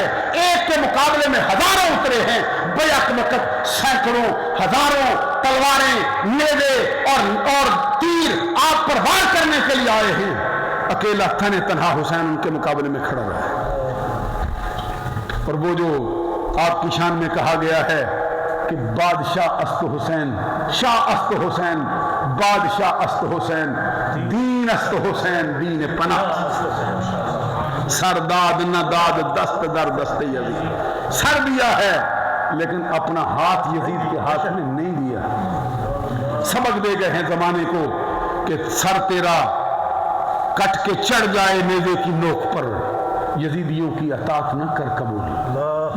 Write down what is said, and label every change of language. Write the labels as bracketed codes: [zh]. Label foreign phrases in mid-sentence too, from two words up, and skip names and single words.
[ur] ایک کے مقابلے میں ہزاروں اترے ہیں، بیک وقت سینکڑوں ہزاروں تلواریں، نیزے اور تیر آپ پر وار کرنے کے لیے آئے ہیں، اکیلا تنہا حسین ان کے مقابلے میں کھڑا رہا ہے۔ اور وہ جو آپ کی شان میں کہا گیا ہے کہ [fa] بادشاہ است حسین، شاہ است حسین، بادشاہ است حسین، دین است حسین، دین پناہ، سر داد نہ داد دست در دست یزید، [ur] سر دیا ہے لیکن اپنا ہاتھ یزید کے ہاتھ میں نہیں دیا۔ سبق دے گئے ہیں زمانے کو کہ سر تیرا کٹ کے چڑھ جائے نیزے کی نوک پر، یزیدیوں کی اطاعت نہ کر قبول۔